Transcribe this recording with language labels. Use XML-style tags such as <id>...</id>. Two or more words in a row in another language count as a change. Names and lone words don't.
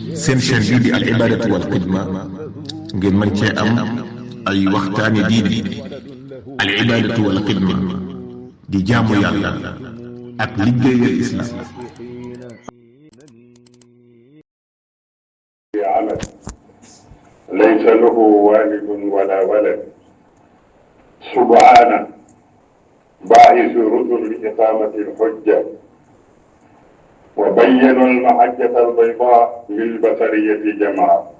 <wo>seen chaîne bii di</wo> <ar>العبادة والخدمة</ar> <wo>ngeen mën cee am ay waxtaani diine.</wo> <ar>العبادة والخدمة</ar> <wo>di jaamu yàlla ak liggéeyal islam.</wo> <ar>عمل ليس له والد ولا ولد سبحانه باعث رسل لإقامة الحجة وبينوا المحجة البيضاء للبشرية جمعاء</ar>